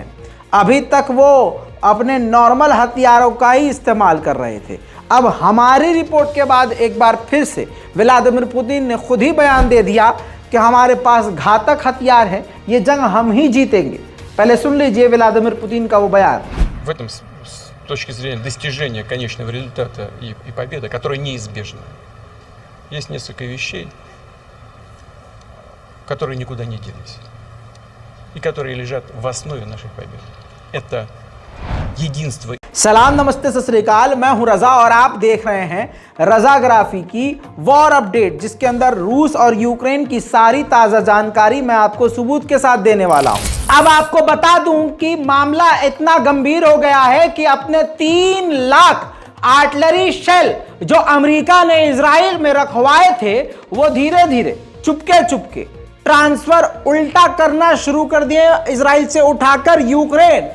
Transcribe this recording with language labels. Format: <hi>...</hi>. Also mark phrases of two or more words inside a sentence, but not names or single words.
<hi>अभी तक वो अपने नॉर्मल हथियारों का ही इस्तेमाल कर रहे थे। अब हमारी रिपोर्ट के बाद एक बार फिर से व्लादिमीर पुतिन ने खुद ही बयान दे दिया कि हमारे पास घातक हथियार है, ये जंग हम ही जीतेंगे। पहले सुन लीजिए व्लादिमीर पुतिन का वो बयान।</hi> <ru>В этом с точки зрения достижения конечного результата и победы, которая неизбежна, есть несколько вещей, которые никуда не делись и которые лежат в основе нашей победы. Это единство.</ru> <hi>सलाम, नमस्ते,</hi> <pa>ਸਤਿ ਸ੍ਰੀ ਅਕਾਲ।</pa> <hi>मैं हूं रजा और आप देख रहे हैं रजाग्राफी की</hi> <en>war update,</en> <hi>जिसके अंदर रूस और यूक्रेन की सारी ताजा जानकारी मैं आपको सबूत के साथ देने वाला हूं। अब आपको बता दूं कि मामला इतना गंभीर हो गया है कि अपने 3 लाख</hi> <en>artillery shell</en> <hi>जो अमेरिका ने इजराइल में रखवाए थे वो धीरे धीरे चुपके ट्रांसफर उल्टा करना शुरू कर दिए इजराइल से उठाकर यूक्रेन।</hi>